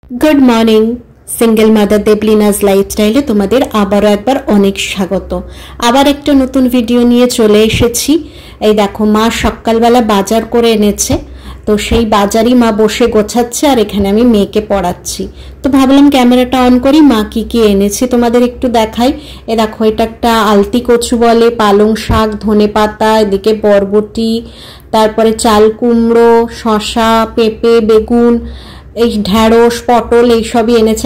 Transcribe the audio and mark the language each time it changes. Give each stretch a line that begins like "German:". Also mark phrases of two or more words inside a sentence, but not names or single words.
English: good morning single mother
Bangla: देबलिनाज लाइफस्टाइले তোমাদের আবারও একবার অনেক স্বাগত। আবার একটা নতুন ভিডিও নিয়ে চলে এসেছি। এই দেখো মা সকালবেলা বাজার করে এনেছে, তো সেই বাজারই মা বসে গোছাচ্ছে আর এখানে আমি মেয়েকে পড়াচ্ছি। তো ভাবলাম ক্যামেরাটা অন করি, মা কি কি এনেছে তোমাদের একটু দেখাই। এ দেখো এটা একটা আলতি কচু বলে, পালং শাক, ধনেপাতা, এদিকে বরবটি, তারপরে চাল কুমড়ো, শসা, পেঁপে, বেগুন, এই ঢেঁড়স, পটল এইসবই এনেছে।